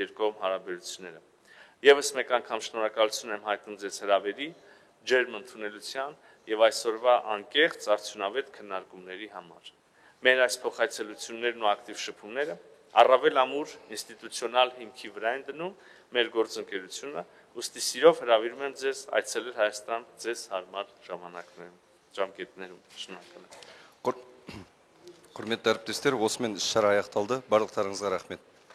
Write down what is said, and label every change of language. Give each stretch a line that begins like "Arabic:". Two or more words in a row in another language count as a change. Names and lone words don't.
Armenian: երկկողմ հարաբերությունները։ Եվս մեկ անգամ շնորհակալություն եմ հայտնում ձեզ հրավերի, ջերմ ընդունելության եւ այսօրվա անկեղծ արդյունավետ քննարկումների համար։ Մեր այս փոխայցելություններն ու ակտիվ շփումները առավել ամուր ինստիտուցիոնալ հիմքի վրա են դնում մեր գործընկերությունը, ուստի սիրով հրավիրում եմ ձեզ այցելել Հայաստան ձեզ հարմար ժամկետներում։ Շնորհակալ եմ։
Kazakh: Hürmetli әріптестер, осымен іс-шара аяқталды. Барлықтарыңызға рахмет.